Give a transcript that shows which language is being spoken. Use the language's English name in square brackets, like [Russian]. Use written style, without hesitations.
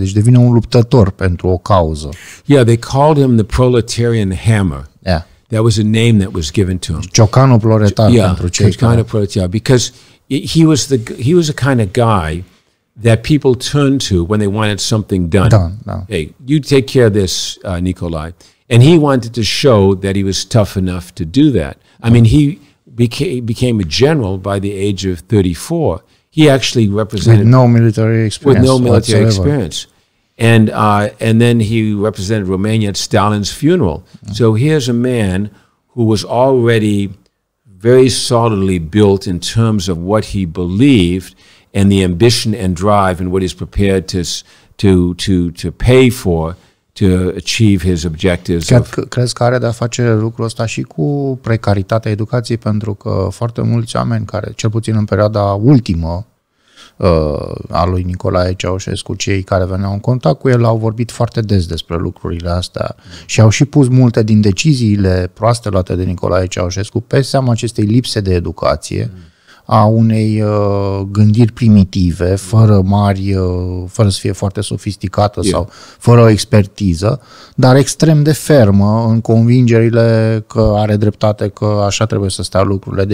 [Romanian] Deci devine un luptător pentru o cauză. [English] They called him the proletarian hammer. That was a name that was given to him. [Romanian] Ciocanul proletar pentru cei care... [English] proletar, because he was the kind of guy that people turned to when they wanted something done. Hey, you take care of this, Nicolae. And he wanted to show that he was tough enough to do that. I mean, he became a general by the age of 34. He actually represented... With no military experience. And then he represented Romania at Stalin's funeral. So here's a man who was already very solidly built in terms of what he believed and the ambition and drive and what he's prepared to pay for to achieve his objectives. [Romanian] Crezi că are de-a face lucrul ăsta și cu precaritatea educației, pentru că foarte mulți oameni care, cel puțin în perioada ultimă a lui Nicolae Ceaușescu, cei care veneau în contact cu el, au vorbit foarte des despre lucrurile astea și au și pus multe din deciziile proaste luate de Nicolae Ceaușescu pe seama acestei lipse de educație, a unei gândiri primitive, fără să fie foarte sofisticată sau fără o expertiză, dar extrem de fermă în convingerile că are dreptate, că așa trebuie să stea lucrurile.